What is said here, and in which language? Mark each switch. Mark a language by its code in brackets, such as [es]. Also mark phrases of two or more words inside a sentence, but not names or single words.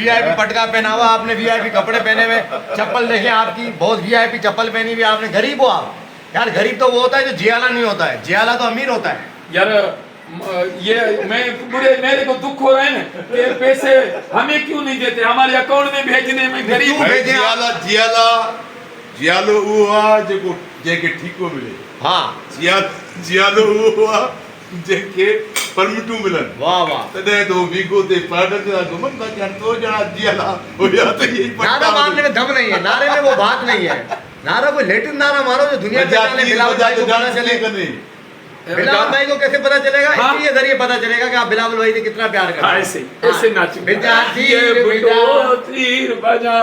[hi] VIP पटका पहना हुआ आपने, VIP कपड़े पहने हुए, चप्पल देखे आपकी, बहुत VIP चप्पल पहनी हुई आपने। गरीब हो आप? यार गरीब तो वो होता है जो जियाला नहीं होता है, जियाला तो अमीर होता है। यार ये मेरे को दुख हो रहा है ना कि पैसे हमें क्यों नहीं देते, हमारे अकाउंट में भेजने में गरीब क्यों भेजे? [sd] जियालो हुआ जेको जेके ठीको मिले। [hi] हाँ, [sd] जियालो हुआ जेके परमिटू मिलन। [hi] वाह वाह। [sd] तॾहिं तो वीगो ते पार्टन ते घुमन था कि तो जना जियाला हुया तो यही [hi] नारा मारने में दम नहीं है, नारे में वो बात नहीं है। नारा कोई लेटेस्ट नारा मारो जो दुनिया के जाने, बिलावल भाई को पता चले। बिलावल भाई को कैसे पता चलेगा? हाँ। इसी के जरिए पता चलेगा कि आप बिलावल भाई से कितना प्यार करते हैं। ऐसे नाचो। बेटा ये तीर [sd] बुड्ढो तीर बजा,